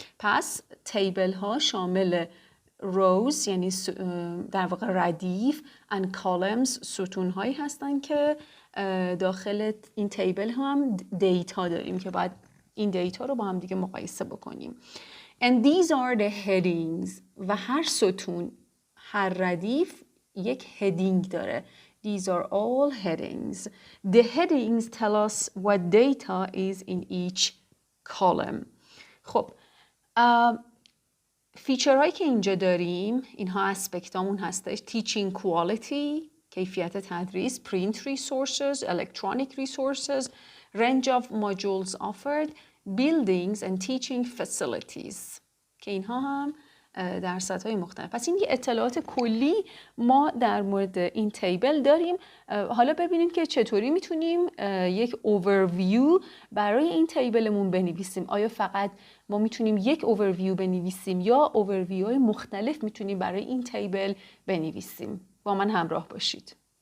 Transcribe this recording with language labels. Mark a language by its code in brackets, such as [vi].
[fa] پس تیبل ها شامل rows یعنی در واقع ردیف and columns ستون هایی هستن که داخل این تیبل هم دیتا داریم که باید این دیتا رو با هم دیگه مقایسه بکنیم. [en] And these are the headings [fa] و هر ستون، هر ردیف یک هدینگ داره. [en] These are all headings. The headings tell us what data is in each column. [fa] خب فیچرهایی که اینجا داریم اینها اسپکتامون هستش. [en] Teaching quality [fa] کیفیت تدریس، [en] print resources, electronic resources, range of modules offered, buildings and teaching facilities [fa] که اینها هم درصدهای مختلف. پس این یه اطلاعات کلی ما در مورد این تیبل داریم. حالا ببینیم که چطوری میتونیم یک اوورویو برای این تیبلمون بنویسیم. آیا فقط ما میتونیم یک اوورویو بنویسیم یا اوورویو های مختلف میتونیم برای این تیبل بنویسیم؟ با من همراه باشید.